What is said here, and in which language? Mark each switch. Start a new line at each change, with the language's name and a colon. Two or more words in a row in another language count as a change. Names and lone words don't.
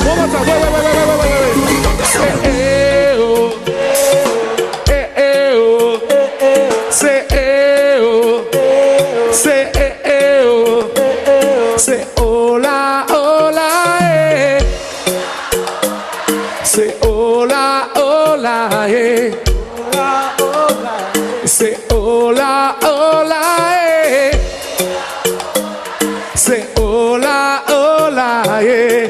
English: One more time. Wait. Say oh. Say oh. Say oh. Say
Spanish: hola, hola,
English: eh. Say
Spanish: hola, hola,
English: eh. Say
Spanish: hola, hola,
English: eh. Say
Spanish: hola, hola,
English: yeah.